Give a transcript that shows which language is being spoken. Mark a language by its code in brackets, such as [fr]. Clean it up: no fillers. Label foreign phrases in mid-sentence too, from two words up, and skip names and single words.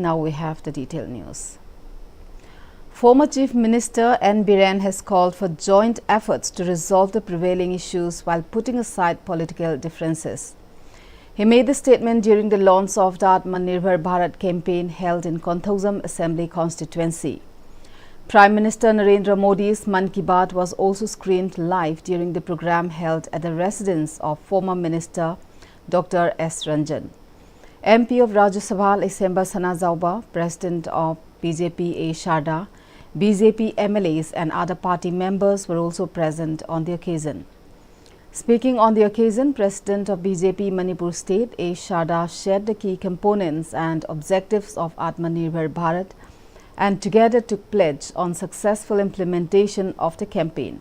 [en] Now we have the detailed news. Former Chief Minister N. Biren has called for joint efforts to resolve the prevailing issues while putting aside political differences. He made the statement during the launch of the Atmanirbhar Bharat campaign held in Konthauzam Assembly constituency. Prime Minister Narendra Modi's Mann Ki Baat was also screened live during the program held at the residence of former Minister Dr. S. Ranjan. MP of Rajya Sabha Isemba Sana Zauba, President of BJP A. Sharda, BJP MLAs and other party members were also present on the occasion. Speaking on the occasion, President of BJP Manipur State A. Sharda shared the key components and objectives of Atmanirbhar Bharat and together took pledge on successful implementation of the campaign.